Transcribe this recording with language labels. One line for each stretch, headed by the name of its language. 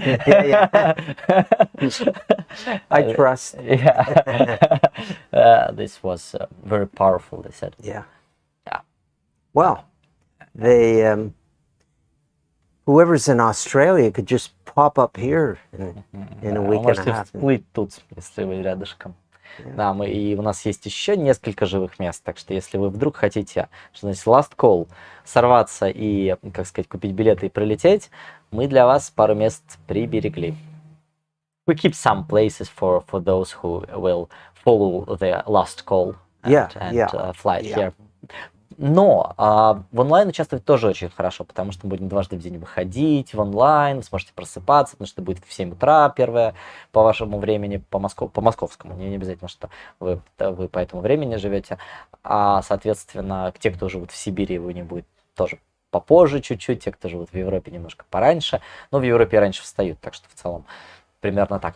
English: Yeah. I trust. Yeah. This was very powerful, they said. Yeah. Yeah. Well, they whoever's in Australia could just pop up here in a week and a
Russian: Можете
English: half.
Russian: всплыть тут, если вы рядышком. Да, и у нас есть еще несколько живых мест, так что если вы вдруг хотите, что значит
English: last call,
Russian: сорваться и, как сказать, купить билеты и прилететь, мы для вас пару мест приберегли.
English: We keep some places for those who will follow the last call and fly here.
Russian: Но в онлайн участвовать тоже очень хорошо, потому что мы будем дважды в день выходить в онлайн, сможете просыпаться, потому что будет в 7 утра первое по вашему времени, по московскому, не обязательно, что вы по этому времени живете, а соответственно те, кто живут в Сибири, у них будет тоже попозже чуть-чуть, те, кто живут в Европе, немножко пораньше, но в Европе раньше встают, так что в целом примерно так.